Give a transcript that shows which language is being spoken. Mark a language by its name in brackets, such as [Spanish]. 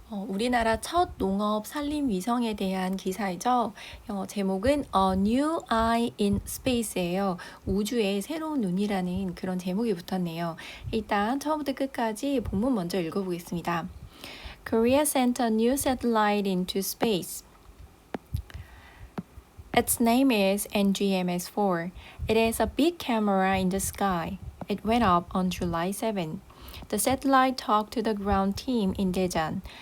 [Korean] 우리나라 첫 농업 산림 위성에 대한 기사이죠. 제목은 [English] A New Eye in Space예요. [Korean] 우주의 새로운 눈이라는 그런 제목이 붙었네요. 일단 처음부터 끝까지 본문 먼저 읽어보겠습니다. [English] Korea sent a new satellite into space. Its name is NGMS-4. It is a big camera in the sky. It went up on July 7. The satellite talked to the ground team in Daejeon.